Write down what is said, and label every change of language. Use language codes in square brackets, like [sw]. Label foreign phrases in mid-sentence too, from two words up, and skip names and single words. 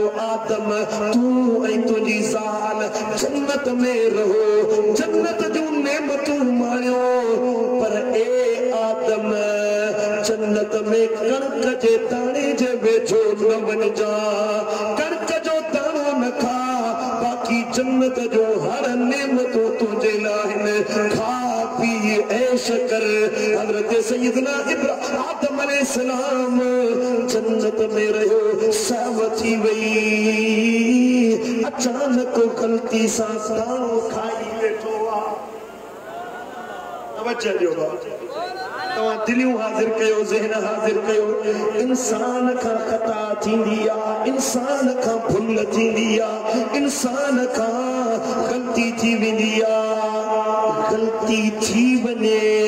[sd] आदम तू ऐं तुंहिंजी ज़ाल जन्नत में रहो जन्नत जूं नेमतूं माणियो पर ए आदम जन्नत में कणक जे दाणे जे वेझो न वञजा कणक जो दाणो न खा बाक़ी जन्नत जो हर नेमतूं तुंहिंजे लाइ खा पी ऐश कर हज़रत सैयदना आदम अलैहिस्सलाम जन्नत में रहियो साव थी वई अचानक गलती सां दाणो खाई वेठो आहे तवज्जो ॾियो तव्हां दिलियूं हाज़िर कयो ज़हन हाज़िर कयो इंसान खां ख़ता थींदी आहे इंसान खां भुल थींदी आहे इंसान खां ग़लती थी वेंदी आहे ग़लती थी वञे